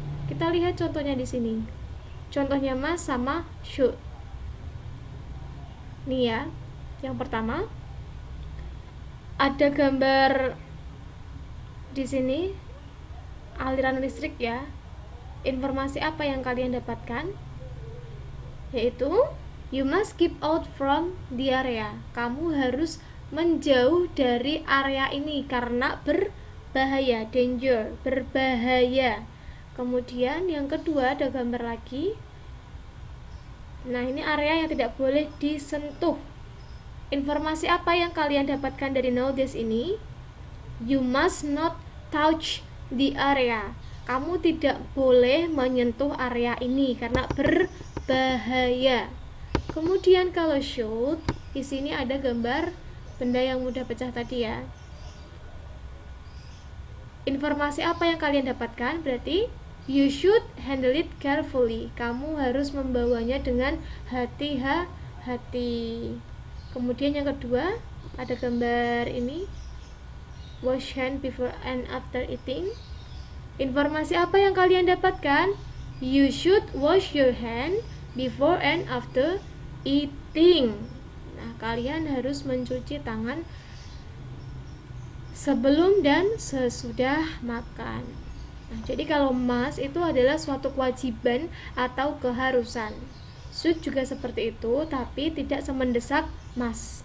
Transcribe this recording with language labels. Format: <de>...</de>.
<id>Kita lihat contohnya di sini. Contohnya must sama should. Nih ya, yang pertama ada gambar di sini aliran listrik ya. Informasi apa yang kalian dapatkan?</id> <en>Yaitu you must keep out from the area.</en> <id>Kamu harus menjauh dari area ini karena berbahaya, danger, berbahaya. Kemudian yang kedua ada gambar lagi. Nah, ini area yang tidak boleh disentuh. Informasi apa yang kalian dapatkan dari notice ini?</id> <en>You must not touch the area.</en> <id>Kamu tidak boleh menyentuh area ini karena berbahaya. Kemudian kalau should, di sini ada gambar benda yang mudah pecah tadi ya. Informasi apa yang kalian dapatkan?</id> <en>Berarti you should handle it carefully.</en> <id>Kamu harus membawanya dengan hati-hati. Kemudian yang kedua, ada gambar ini.</id> <en>Wash hand before and after eating.</en> <id>Informasi apa yang kalian dapatkan?</id> <en>You should wash your hand before and after eating.</en> <id>Nah, kalian harus mencuci tangan sebelum dan sesudah makan. Nah, jadi kalau must itu adalah suatu kewajiban atau keharusan. Should juga seperti itu, tapi tidak semendesak must.</id>